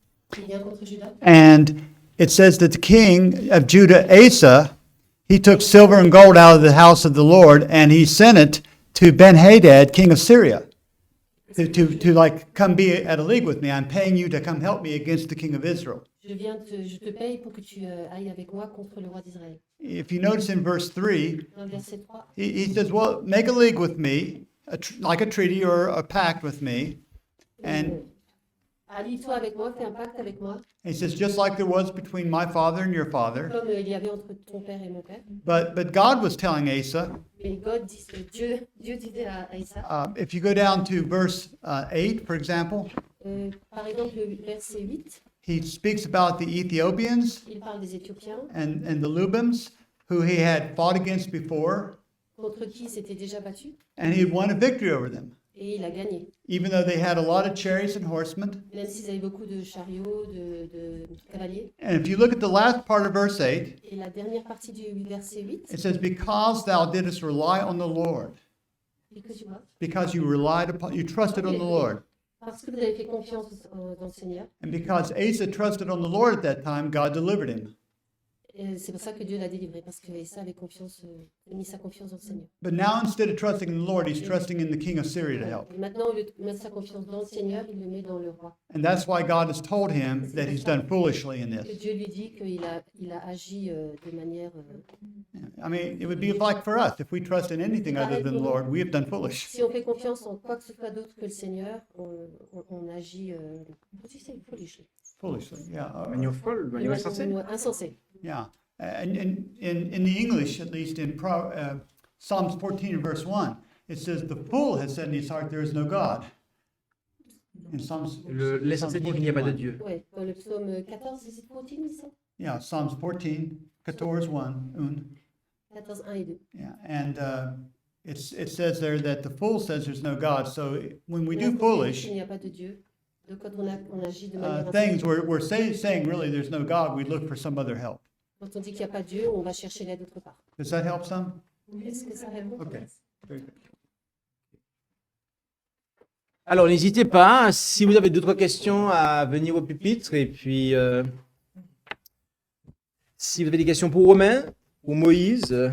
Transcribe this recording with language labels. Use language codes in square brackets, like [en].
[fr] qui vient contre Judas. [en] and it says that the king of Judah, Asa, he took silver and gold out of the house of the Lord, and he sent it to Ben-Hadad, king of Syria, to like come be at a league with me. I'm paying you to come help me against the king of Israel. [fr] Je te paye pour que tu ailles avec moi contre le roi d'Israël. [en] If you notice in verse 3, [fr] Dans le verset 3, [en] he says, well, make a league with me, like a treaty or a pact with me. And [fr] allie-toi avec moi, fais un pacte avec moi, [en] he says, just like there was between my father and your father. [fr] comme il y avait entre ton père et mon père. [en] But God was telling Asa, [fr] Mais Dieu disait à Asa, [en] if you go down to verse 8, for example, [fr] par exemple, le verset 8, [en] he speaks about the Ethiopians [fr] il parle des Éthiopiens, [en] and the Lubims, who he had fought against before, [fr] contre qui il s'était déjà battu, [en] and he had won a victory over them, [fr] et il a gagné. [en] even though they had a lot of chariots and horsemen. [fr] Même s'ils avaient beaucoup de chariots, de cavaliers. [en] And if you look at the last part of verse 8, [fr] Et la dernière partie du verset 8, [en] it says, because thou didst rely on the Lord, because you what? because you trusted on the Lord. [fr] Parce que vous avez fait confiance dans le Seigneur. [en] And because Asa trusted on the Lord at that time, God delivered him. [fr] Et c'est pour ça que Dieu l'a délivré, parce que Asa avait mis sa confiance dans le Seigneur. [en] But now instead of trusting in the Lord, he's trusting in the king of Syria to help. [fr] Et maintenant, au lieu de mettre sa confiance dans le Seigneur, il le met dans le roi. [en] And that's why God has told him that he's done foolishly in [fr] Que [en] this. [fr] Dieu lui dit qu'il a agi de manière... [en] I mean, it would be like for us. If we trust in anything other than the Lord, we have done foolish. [fr] Si on fait confiance en quoi que ce soit d'autre que le Seigneur, on agit... Comment tu sais, [en] foolishly. Foolishly, yeah. [fr] Manière folle, De manière insensée. manière insensée. [en] Yeah. And in the English, at least in Psalms 14 verse 1, it says, the fool has said in his heart, there is no God. In Psalms, [fr] L'essentiel dit qu'il n'y a pas de Dieu. Ouais, dans le psaume 14, c'est 14, dit ça? [en] yeah, Psalms 14, 14, 1. [fr] 14, 1 et 2. [en] Yeah, and it says there that the fool says there's no God. So when we do [fr] Il [en] foolish [fr] n'y a pas de Dieu. Donc quand on agit de manière [en] things, [fr] insensée, [en] we're saying really there's no God, we look for some other help. [fr] quand on dit qu'il n'y a pas de Dieu, on va chercher l'aide autre part. [en] Does that help some? [fr] Est-ce que ça répond? [en] Okay. Very good. [fr] Alors, n'hésitez pas, si vous avez d'autres questions, à venir au pupitre. Et puis, si vous avez des questions pour Romain ou Moïse.